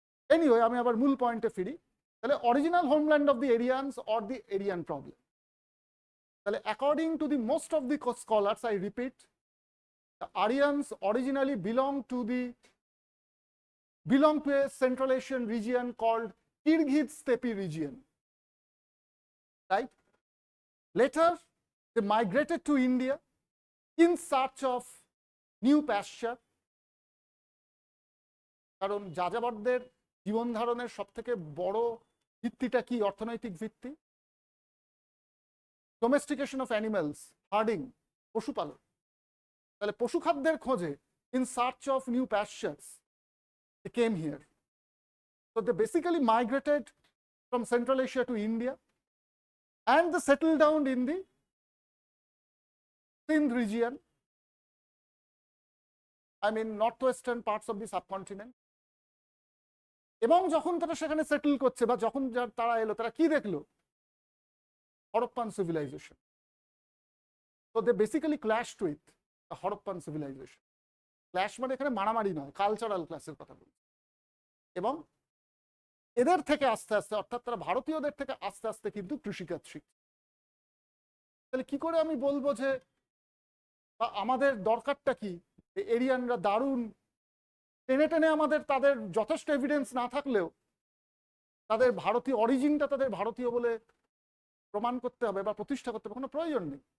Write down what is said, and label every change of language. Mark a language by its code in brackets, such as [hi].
[en] anyway [bn] আমি আবার মূল পয়েন্টে ফিরি। [en] তাহলে original homeland of the Aryans or the Aryan problem, তাহলে according to the most of the scholars, I repeat, the Aryans originally belonged to a Central Asian region called Kyrgyz Steppe region, right? Later, they migrated to India in search of new pasture. [bn] কারণ যাযাবরদের জীবন ধারণের সব থেকে বড় ভিত্তিটা কি? অর্থনৈতিক ভিত্তি। [en] Domestication of animals, herding, পশুপালন। [bn] তাহলে পশু খাদ্যের খোঁজে, [en] in search of new pastures, they came here. So they basically migrated from Central Asia to India and they settled down in the Sindh region, I mean northwestern parts of the subcontinent. [bn] এবং যখন তারা সেখানে settle করছে বা যখন তারা এলো, তারা কি দেখলো? [en] Harappan civilization. So they basically clashed with the Harappan civilization. [bn] Clash মানে এখানে মারামারি নয়, কালচারাল ক্লাসের কথা বলছি। এবং এদের থেকে আস্তে আস্তে, অর্থাৎ তারা ভারতীয়দের থেকে আস্তে আস্তে কিন্তু কৃষিকাজ শিখছে। তাহলে কি করে আমি বলবো যে আমাদের দরকারটা কি? এরিয়ানরা দারুণ টেনে টেনে আমাদের, তাদের যথেষ্ট এভিডেন্স না থাকলেও তাদের ভারতীয় অরিজিনটা তাদের ভারতীয় বলে প্রমাণ করতে হবে বা প্রতিষ্ঠা করতে হবে, কোনো প্রয়োজন নেই।